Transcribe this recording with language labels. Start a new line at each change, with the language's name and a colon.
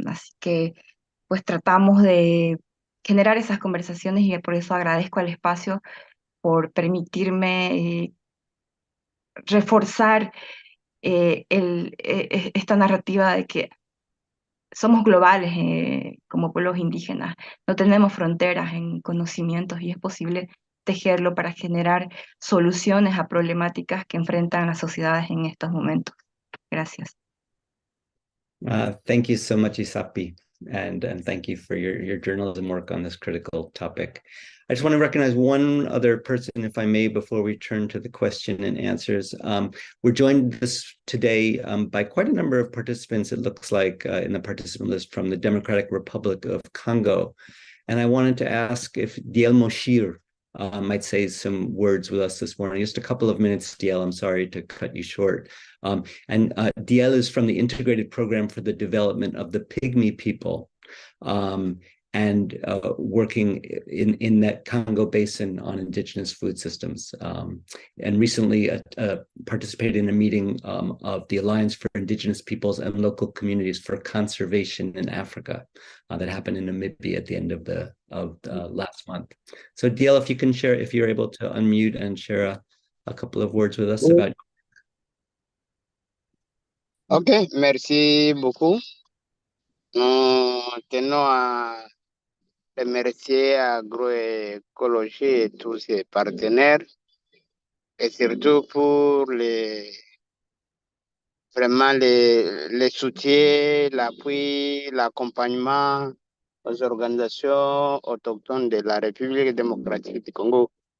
Spanish: Así que pues tratamos de generar esas conversaciones y por eso agradezco al espacio por permitirme reforzar esta narrativa de que somos globales como pueblos indígenas, no tenemos fronteras en conocimientos y es posible tejerlo para generar soluciones a problemáticas que enfrentan las sociedades en estos momentos. Gracias.
English: Thank you so much, Isapi, and thank you for your journalism work on this critical topic. I just want to recognize one other person, if I may, before we turn to the question and answers. We're joined today by quite a number of participants, it looks like, in the participant list from the Democratic Republic of Congo. And I wanted to ask if Diel Moshir might say some words with us this morning. Just a couple of minutes, Diel. I'm sorry to cut you short. And Diel is from the Integrated Program for the Development of the Pygmy People, and working in that Congo basin on indigenous food systems. And recently participated in a meeting of the Alliance for Indigenous Peoples and Local Communities for Conservation in Africa that happened in Namibia at the end of last month. So Diel, if you can share, if you're able to unmute and share a couple of words with us about.
French: Ok, merci beaucoup. Nous tenons à remercier Agroecology et tous ses partenaires, et surtout pour vraiment les soutiens, l'appui, l'accompagnement aux organisations autochtones de la République démocratique du Congo.